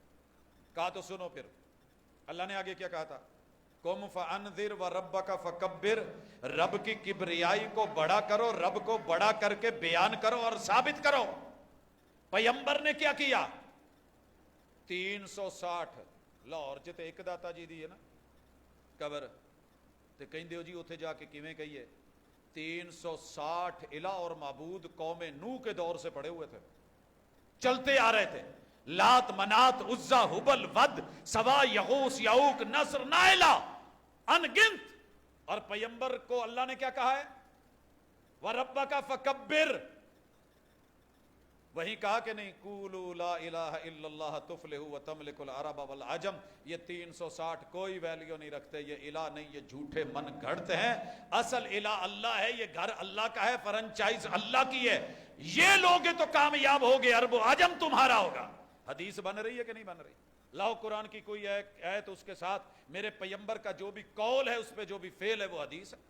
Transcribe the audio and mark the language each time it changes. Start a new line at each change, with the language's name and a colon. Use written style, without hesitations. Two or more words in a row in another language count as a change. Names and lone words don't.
Urdu: کہا تو سنو پھر اللہ نے آگے کیا کہا تھا؟
Arabic: قم فانذر وربک فکبر,
Urdu: رب کی کبریائی کو بڑا کرو, رب کو بڑا کر کے بیان کرو اور ثابت کرو. پیغمبر نے کیا کیا؟
Punjabi: 360 لاہور چ تے ایک داتا جی دی ہے نا قبر, تے کہندے ہو جی اوتھے جا کے کیویں کہیے؟
Urdu: 360 الہ اور معبود قوم نوح کے دور سے پڑے ہوئے تھے, چلتے آ رہے تھے. لات, منات, عزا, حبل, ود, سوا, یغوث, یعوق, نصر, نائلہ, ان گنت. اور پیغمبر کو اللہ نے کیا کہا ہے؟
Arabic: وَرَبَّكَ فَكَبِّرْ,
Urdu: وہیں کہا کہ نہیں
Arabic: قولوا لا الہ الا اللہ تفلحوا وتملک العرب والعجم،
Urdu: یہ 360 کوئی ویلیو نہیں رکھتے، یہ الہ نہیں، یہ جھوٹے من گھڑتے ہیں، اصل الہ اللہ ہے، یہ گھر اللہ کا ہے، فرنچائز اللہ کی ہے، یہ لوگے تو کامیاب ہوگے، عرب و عجم تمہارا ہوگا۔ حدیث بن رہی ہے کہ نہیں بن رہی؟ لاؤ قرآن کی کوئی آیت اس کے ساتھ میرے پیغمبر کا جو بھی قول ہے اس پہ جو بھی فعل ہے وہ حدیث ہے۔